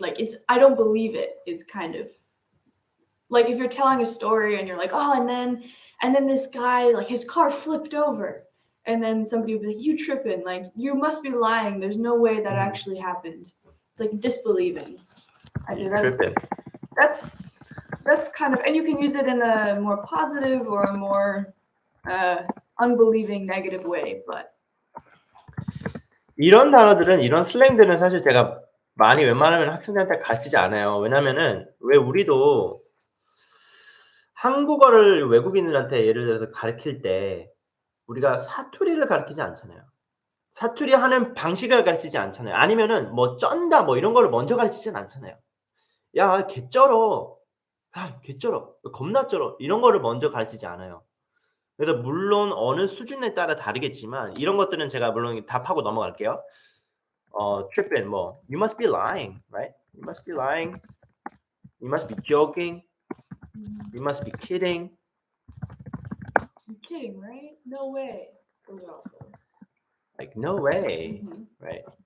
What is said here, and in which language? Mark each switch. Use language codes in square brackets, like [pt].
[en] Like it's I don't believe it is kind of like if you're telling a story and you're like, oh, and then this guy, like his car flipped over, and then somebody would be like, you tripping, like you must be lying, there's no way that actually happened. It's like disbelieving. I do You tripping? that's that's kind of, and you can use it in a more positive or a more unbelieving negative way, but [ko] 이런 단어들은 이런 슬랭들은 사실 제가 많이 웬만하면 학생들한테 가르치지 않아요. 왜냐면은 왜 우리도 한국어를 외국인들한테 예를 들어서 가르칠 때 우리가 사투리를 가르치지 않잖아요. 사투리하는 방식을 가르치지 않잖아요. 아니면은 뭐 쩐다 뭐 이런 거를 먼저 가르치진 않잖아요. "야 개 쩔어. 야 개 쩔어. 겁나 쩔어." 이런 거를 먼저 가르치지 않아요. 그래서 물론 어느 수준에 따라 다르겠지만 이런 것들은 제가 물론 답하고 넘어갈게요. [en] tripping 뭐 "You must be lying." right? "You must be lying." "You must be joking." "You must be kidding." you're kidding, right? No way. Those are also. like "No way." Mhm. right?